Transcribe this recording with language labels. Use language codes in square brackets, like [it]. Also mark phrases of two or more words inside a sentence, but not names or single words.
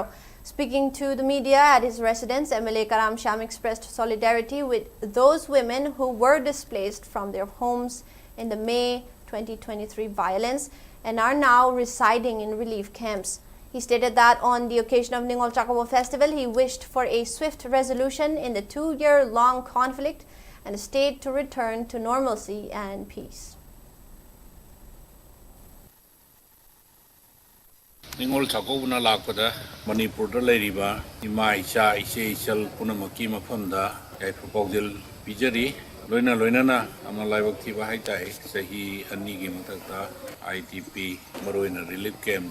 [en] Speaking to the media at his residence, MLA Karam Shyam expressed solidarity with those women who were displaced from their homes in the May 2023 violence and are now residing in relief camps. He stated that on the occasion of Ningol Chakouba festival, he wished for a swift resolution in the 2-year-long conflict and the state to return to normalcy and peace. [mni] Ningol Chakouba lakpada Manipur da leiriba ima icha ise isal punamaki mafamda ai proposal pijari loina na amalaibak thiba haitai sahi ani gi matakta ITP maroina [en] relief camp